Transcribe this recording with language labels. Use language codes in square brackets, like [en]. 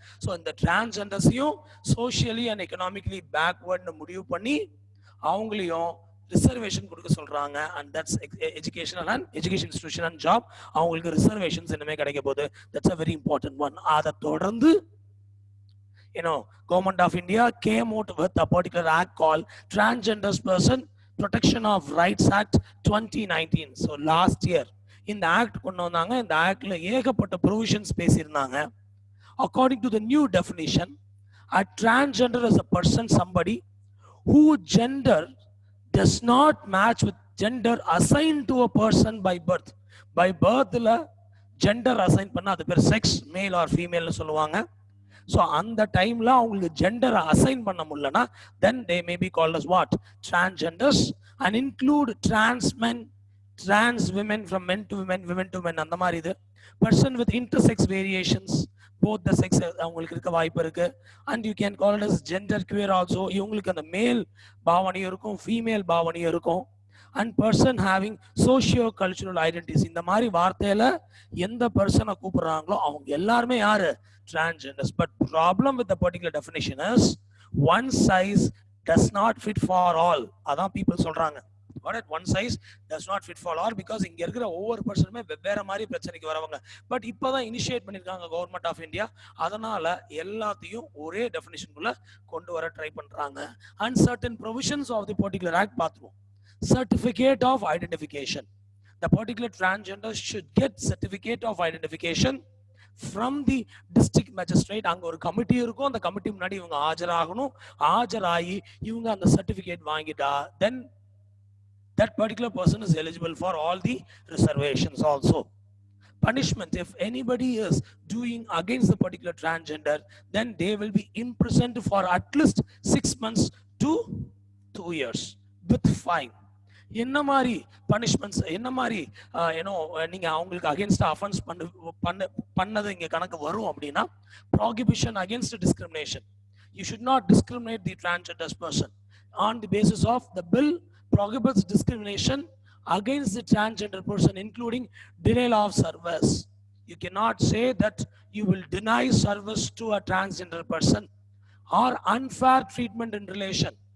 [ta] So இந்த transgendersையும் [en] socially and economically backward [ta] முடிவு பண்ணி அவங்களையும் ரிசர்வேஷன் கொடுக்க சொல்றாங்க. [en] and that's educational and education institution and job [ta] அவங்களுக்கு ரிசர்வேஷன்ஸ் என்னமே கிடைக்க போகுது. [en] that's a very important one. [ta] அதை தொடர்ந்து [en] government of India came out with a particular act called Transgenders Person Protection of Rights Act 2019. So last year [ta] இந்த act கொண்டு வந்தாங்க. இந்த ஆக்ட்ல ஏகப்பட்ட ப்ரொவிஷன்ஸ் பேசியிருந்தாங்க. [en] According to the new definition, a transgender is a person, somebody whose gender does not match with gender assigned to a person by birth. By birth [ta] la gender assign பண்ணா அது பேர் sex, male or ஃபீமேல்னு சொல்லுவாங்க. So அந்த டைம்ல அவங்களுக்கு ஜெண்டரை assign பண்ண முடியலன்னா [en] then they may be called as what? Transgenders, and include trans men, trans women, from men to women, women to men, [ta] அந்த மாதிரி இது. [en] person with intersex variations, both the sex [ta] அவங்களுக்கு இருக்க வாய்ப்பு இருக்கு. [en] and you can call it as gender queer also. [ta] இவங்களுக்கு அந்த மேல் பாவனையும் இருக்கும், ஃபீமேல் பாவனையும் இருக்கும். [en] and person having socio cultural identities. [ta] இந்த மாதிரி வார்த்தையில எந்த பர்சனை கூப்பிடுறாங்களோ அவங்க எல்லாருமே யாரு? [en] Transgenders. But problem with the particular definition is one size does not fit for all. அதான் people சொல்றாங்க. What one size does not fit for all, because [ta] இங்க இருக்கிற ஒவ்வொரு பர்சனுமே வெவ்வேறு மாதிரி பிரச்சனைக்கு வரவங்க. பட் இப்பதான் இனிஷியேட் பண்ணிருக்காங்க கவர்மெண்ட் ஆஃப் இந்தியா, அதனால எல்லாத்தையும் ஒரே டெஃபினிஷனுக்குள்ள கொண்டு வர ட்ரை பண்றாங்க. [en] And certain provisions of the particular act பார்த்துருவோம். Certificate of identification. The particular transgender should get certificate of identification from the district magistrate. [ta] அங்க ஒரு கமிட்டி இருக்கும், அந்த கமிட்டி முன்னாடி இவங்க ஆஜராகணும். ஆஜராகி இவங்க அந்த சர்டிபிகேட் வாங்கிட்டா [en] then that particular person is eligible for all the reservations also. Punishment, if anybody is doing against the particular transgender, then they will be imprisoned for at least 6 months to 2 years with fine. [ta] என்ன மாதிரி punishments, என்ன மாதிரி நீங்க அவங்களுக்கு against offence பண்ணது இங்க கணக்கு வரும் அப்படின்னா, prohibition against discrimination. [en] You should not discriminate the transgender person. On the basis of the bill prohibits discrimination against the transgender person, including denial of service. You cannot say that you will deny service to a transgender person or unfair treatment in relation.